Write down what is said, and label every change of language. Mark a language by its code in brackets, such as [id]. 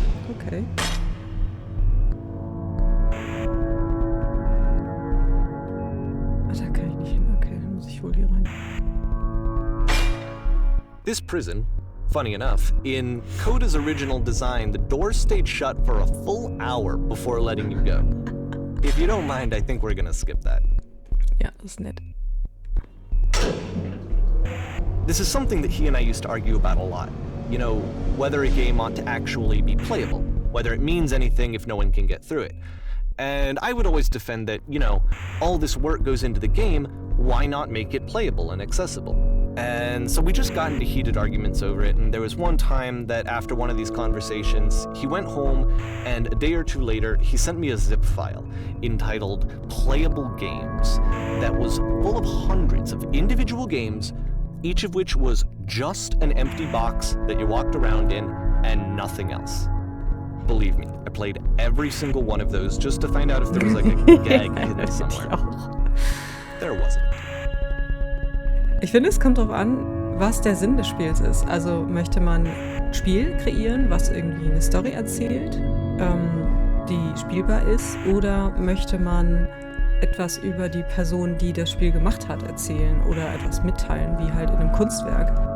[en] Okay. [de] Ah, da kann ich nicht hin. Okay, dann muss ich wohl hier rein. [en] This prison, Funny enough, in Coda's original design, the doors stayed shut for a full hour before letting you go. If you don't mind, I think we're gonna skip that. [de] Ja, das ist nett. [en] This is something that he and I used to argue about a lot. You know, whether a game ought to actually be playable, whether it means anything if no one can get through it. And I would always defend that, you know, all this work goes into the game, why not make it playable and accessible? And so we just got into heated arguments over it, and there was one time that after one of these conversations, he went home, and a day or two later, he sent me a zip file entitled Playable Games that was full of hundreds of individual games, each of which was just an empty box that you walked around in and nothing else. Believe me, I played every single one of those just to find out if there was like a gag hidden somewhere. There wasn't. [de] Ich finde, es kommt darauf an, was der Sinn des Spiels ist. Also möchte man ein Spiel kreieren, was irgendwie eine Story erzählt, die spielbar ist, oder möchte man etwas über die Person, die das Spiel gemacht hat, erzählen oder etwas mitteilen, wie halt in einem Kunstwerk.